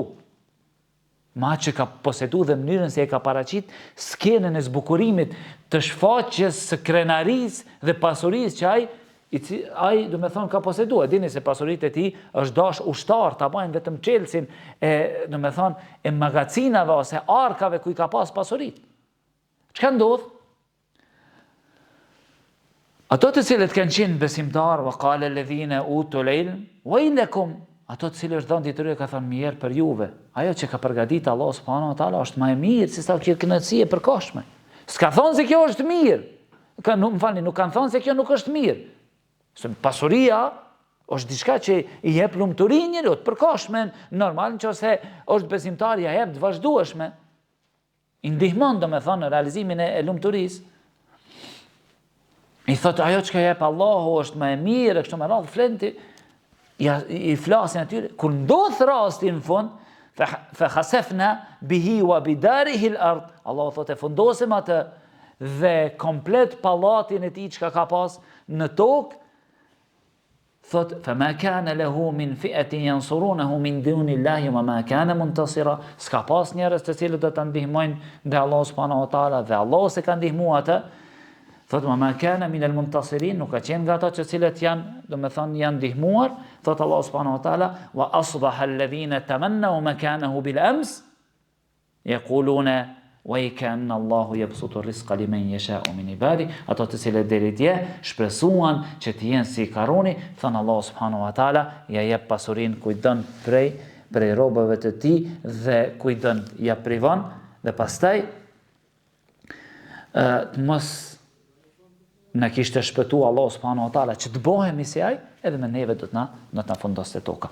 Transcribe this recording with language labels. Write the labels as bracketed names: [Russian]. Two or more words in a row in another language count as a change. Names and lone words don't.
[Albanian] Ma që ka posedu dhe mënyrën se e ka paraqit skenën e zbukurimit të shfaqjes së krenarisë dhe pasurisë që ai do të thonë ka posedu. E dini se pasuritë e tij është dash ushtar, ta bajnë vetëm çelësin e do të thonë e magazinave ose arkave ku i ka pas pasuritë. Çka ndodh? Ato të cilët kanë qenë besimtar, [Arabic] وقال الذين أوتوا العلم ويلكم, [Albanian] ato të cilë është dhënë ditëryje ka thënë mirë për juve. Ajo që ka përgatitur Allah [Arabic] سبحانه وتعالى [Albanian] është më e mirë se sa kjo kënaqësi e përkohshme. S'ka thonë se kjo është mirë. Nuk kanë thonë se kjo nuk është mirë. Se pasuria është diçka që i jep lumturinë njeriut, përkohshme, normal nëse është besimtar ja jep të vazhdueshme. I ndihmon domethënë në realizimin e lumturisë. I thotë ajo që jep Allahu është më e mirë, kështu me radhë flenti, i flasin atyre. Kur ndodh rasti në fund, [Arabic] فخسفنا به وبداره الأرض. [Albanian] Allahu thotë fundosim atë dhe komplet pallatin e tij që ka pas në tokë. Thot, [Arabic] فَمَا كَانَ لَهُ مِنْ فِئَةٍ يَنْصُرُونَهُ مِنْ دُونِ اللَّهِ وَمَا كَانَ مُنْتَصِرًا. [Albanian] S'ka pas njerëz të cilët do ta ndihmojnë ndaj Allahu [Arabic] سبحانه وتعالى [Albanian] dhe Allahu se ka ndihmuar atë. Thot, [Arabic] وَمَا كَانَ مِنَ الْمُنْتَصِرِينَ, [Albanian] nuk ka qenë nga ata të cilët janë, domethënë janë ndihmuar. [Arabic] Thot Allahu سبحانه وتعالى, وَأَصْبَحَ الَّذِينَ تَمَنَّوْا مَكَانَهُ بِالْأَمْسِ يَقُولُونَ وَيْكَأَنَّ اللَّهُ يَبْسُطُ الرِّزْقَ لِمَنْ يَشَاءُ مِنْ عِبَادِهِ. [Albanian] Ato të cilët deri dje shpresuan që të jenë si Karuni, thënë Allahu [Arabic] سبحانه وتعالى, [Albanian] ja jep pasurinë kujt don prej robëve të tij dhe kujt don ja privon dhe pastaj të mos na kishte shpëtu Allahu [Arabic] سبحانه وتعالى [Albanian] që të bëhemi si ai, edhe me neve do të na fundoste toka.